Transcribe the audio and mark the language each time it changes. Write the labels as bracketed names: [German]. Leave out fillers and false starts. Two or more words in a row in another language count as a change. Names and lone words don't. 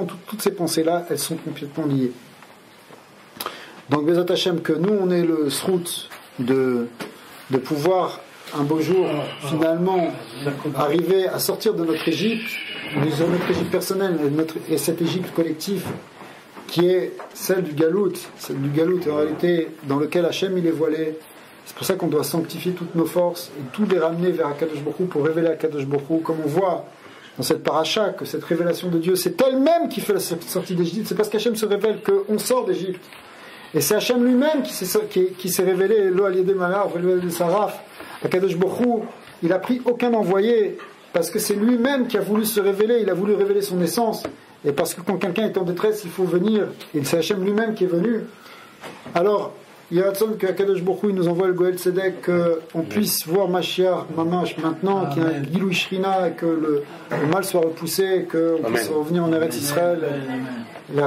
[French] Toutes ces pensées-là, elles sont complètement liées. Donc [Hebrew] בעזרת השם, [French] que nous on ait le srout de pouvoir un beau jour finalement arriver à sortir de notre Égypte, de notre Égypte personnelle et cette Égypte collective qui est celle du Galout en réalité dans lequel Hashem il est voilé. C'est pour ça qu'on doit sanctifier toutes nos forces et tout les ramener vers [Hebrew] הקדוש ברוך הוא [French] pour révéler [Hebrew] הקדוש ברוך הוא, [French] comme on voit dans cette paracha que cette révélation de Dieu c'est elle-même qui fait la sortie d'Égypte. C'est parce qu'Hachem se révèle qu'on sort d'Égypte, et c'est Hachem lui-même qui s'est révélé. [Hebrew] לא על ידי מלאך ולא על ידי שרף. הקדוש ברוך הוא, [French] il a pris aucun envoyé parce que c'est lui-même qui a voulu se révéler. Il a voulu révéler son essence, et parce que quand quelqu'un est en détresse il faut venir, et c'est Hachem lui-même qui est venu. Alors il y a raison que [Hebrew] הקדוש ברוך הוא [French] nous envoie le [Hebrew] גואל צדק, [French] qu'on puisse voir [Hebrew] משיח ממש [French] maintenant, qu'il y a un [Hebrew] גילוי שכינה, [French] et que le mal soit repoussé, qu'on puisse revenir en Eretz Israël.